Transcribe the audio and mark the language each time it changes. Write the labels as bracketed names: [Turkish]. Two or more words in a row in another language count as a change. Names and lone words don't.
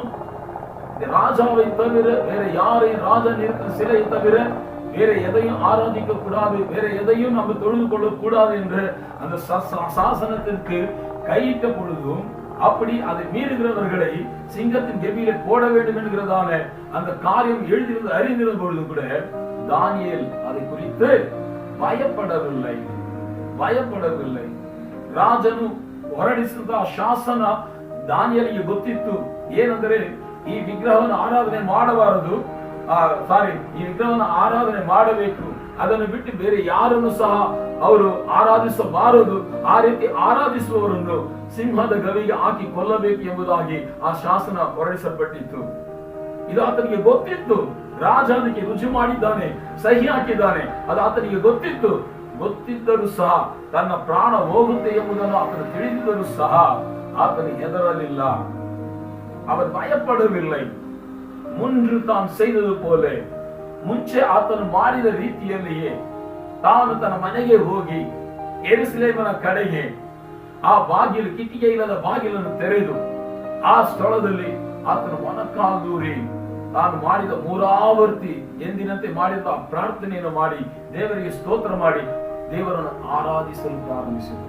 [Tamil] ராஜாவை தவிர வேற யாரையும், ராஜன் இருக்கிற சிலையை தவிர வேற எதையும் ஆராதிக்க கூடாது, வேற எதையும் நம்ம தொழுது கொள்ள கூடாது என்ற அந்த சாசனத்திற்கு கையிட்ட பொழுதும் அப்படி அதை மீறுகிறவர்களை சிங்கத்தின் கெபியிலே போட வேண்டும் என்கிறதான அந்த காரியம் எழுதியிருந்து அறிந்திருந்த பொழுது கூட தானியேல் அதை குறித்து ಭಯಪಡವಿಲ್ಲ. [Kannada] ರಾಜನು ಹೊರಡಿಸಿದ ಶಾಸನ ದಾನಿಯೇಲನಿಗೆ ಗೊತ್ತಿತ್ತು. ಏನಂದರೆ ಈ ವಿಗ್ರಹವನ್ನು ಆರಾಧನೆ ಮಾಡಬಾರದು, ಈ ವಿಗ್ರಹವನ್ನು ಆರಾಧನೆ ಮಾಡಬೇಕು, ಅದನ್ನು ಬಿಟ್ಟು ಬೇರೆ ಯಾರನ್ನು ಸಹ ಅವರು ಆರಾಧಿಸಬಾರದು, ಆ ರೀತಿ ಆರಾಧಿಸುವವರನ್ನು ಸಿಂಹದ ಗವಿಗೆ ಹಾಕಿ ಕೊಲ್ಲಬೇಕು ಎಂಬುದಾಗಿ ಆ ಶಾಸನ ಹೊರಡಿಸಲ್ಪಟ್ಟಿತ್ತು. ಇದು ಆತನಿಗೆ ಗೊತ್ತಿತ್ತು. ರಾಜ ಅದಕ್ಕೆ ರುಜು ಮಾಡಿದ್ದಾನೆ, ಸಹಿ ಹಾಕಿದ್ದಾನೆ, ಅದು ಆತನಿಗೆ ಗೊತ್ತಿದ್ದರೂ ಸಹ ತನ್ನ ಪ್ರಾಣ ಹೋಗುತ್ತೆ ಎಂಬುದನ್ನು ಆತನು ತಿಳಿದಿದ್ದರೂ ಸಹ ಆತನು ಹೆದರಲಿಲ್ಲ, ಅವನು ಭಯಪಡವಿல்லை. [Tamil] முன்று தான் செய்தது போல [Kannada] ಮುಂಚೆ ಆತನು ಮಾಡಿದ ರೀತಿಯಲ್ಲಿಯೇ ತಾನು ತನ್ನ ಮನೆಗೆ ಹೋಗಿ ಯೆರೂಸಲೇಮಿನ ಕಡೆಗೆ ಆ ಬಾಗಿಲು, ಕಿಟಿಕಿ ಇಲ್ಲದ ಬಾಗಿಲನ್ನು ತೆರೆದು ಆ ಸ್ಥಳದಲ್ಲಿ ಆತನು ಮೊಣಕಾಲೂರಿ ತಾನು ಮಾಡಿದ 3 ಆವರ್ತಿ ಎಂದಿನಂತೆ ಮಾಡಿದ ಪ್ರಾರ್ಥನೆಯನ್ನು ಮಾಡಿ ದೇವರಿಗೆ ಸ್ತೋತ್ರ ಮಾಡಿ ದೇವರನ್ನು ಆರಾಧಿಸಲು ಪ್ರಾರಂಭಿಸಿದರು.